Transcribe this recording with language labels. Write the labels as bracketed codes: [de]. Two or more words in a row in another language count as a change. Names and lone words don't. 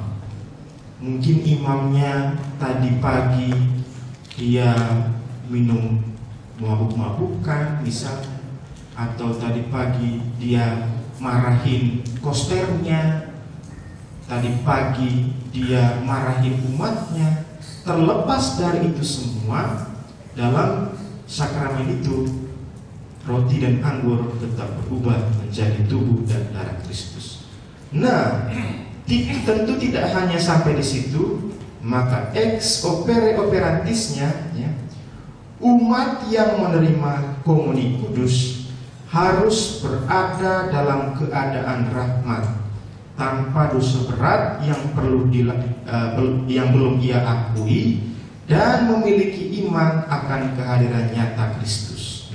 [id] Mungkin imamnya tadi pagi dia minum mabuk-mabukan misal, atau tadi pagi dia marahin kosternya, tadi pagi dia marahin umatnya. Terlepas dari itu semua, dalam sakramen itu roti dan anggur tetap berubah menjadi tubuh dan darah Kristus. Nah, tentu tidak hanya sampai di situ, maka [la] ex opere operantisnya [id] ya, umat yang menerima komuni kudus harus berada dalam keadaan rahmat, tanpa dosa berat yang yang belum ia akui, dan memiliki iman akan kehadiran nyata Kristus.